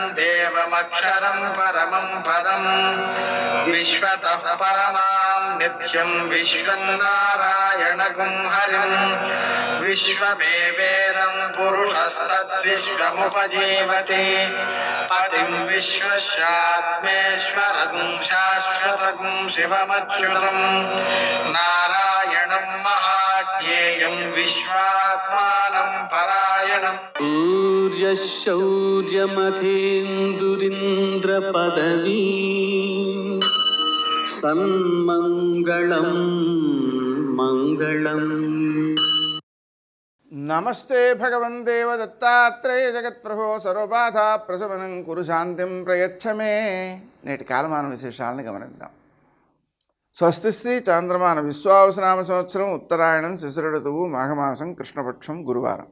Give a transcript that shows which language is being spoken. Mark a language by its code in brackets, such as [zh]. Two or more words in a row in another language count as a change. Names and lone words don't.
[sa] देवमक्षरं परमं पदं विश्वतः परमां नित्यं विश्वं नारायणगुं हरिं विश्वमेवेदं पुरुषस्तद्विश्वमुपजीवति पतिं विश्वस्यात्मेश्वरं शाश्वतं शिवमच्युतं नारायणं महाज्ञेयं विश्वात्मानं परायणं सूर्यशौर्यमथेन्दुरिन्द्रपदवी सन्मङ्गलं मङ्गलम्. నమస్తే భగవన్ దేవ దత్తాత్రేయ జగత్ప్రభో సర్వబాధా ప్రశమనం కురు శాంతిం ప్రయచ్చమే. [te] నేటి కాలమాన విశేషాలను గమనిద్దాం. స్వస్తి శ్రీ చాంద్రమాన విశ్వావసనామ సంవత్సరం ఉత్తరాయణం శిశిరఋతువు మాఘమాసం కృష్ణపక్షం గురువారం.